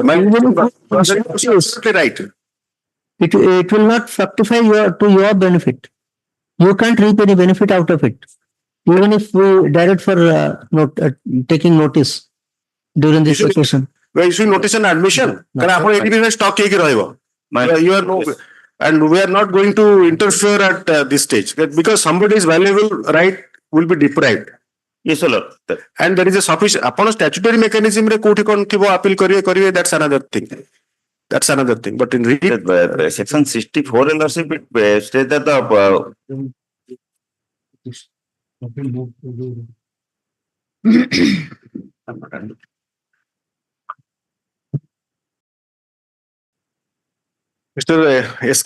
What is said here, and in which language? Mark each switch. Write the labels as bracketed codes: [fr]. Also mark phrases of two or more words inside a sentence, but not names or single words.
[en] if absolutely right it will not fructify to your benefit. You can't reap any benefit out of it. Even if we direct for taking notice during this vacation. we issue notice and admission [or] କାରଣ ଆପଣ ଏଠି ବି stock ହେଇକି ରହିବ [en] you are no and we are not going to interfere at this stage because somebody's valuable right will be deprived Yes, Your Lord. and there is a sufficient [or] ଆପଣ statutory mechanism ରେ କୋଉଠି କଣ ଥିବ appeal କରିବେ [en] that's another thing but in Section 64, Your Lordship, it states that the Mr. S.K.